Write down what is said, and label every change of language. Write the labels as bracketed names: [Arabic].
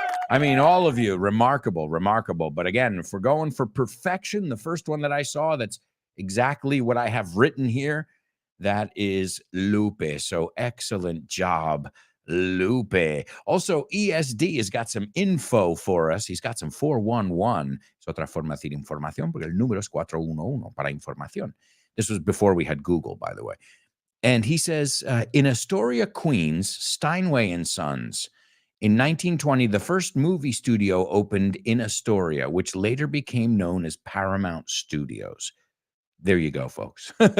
[English] I mean, all of you, remarkable. But again, if we're going for perfection, the first one that I saw, that's exactly what I have written here, that is Lupe. So excellent job, Lupe. Also, ESD has got some info for us. He's got some 411. [Spanish] Es otra forma de decir información, porque el número es 411 para información. [English] This was before we had Google, by the way. And he says, in Astoria, Queens, Steinway and Sons, in 1920, the first movie studio opened in Astoria, which later became known as Paramount Studios. There you go, folks.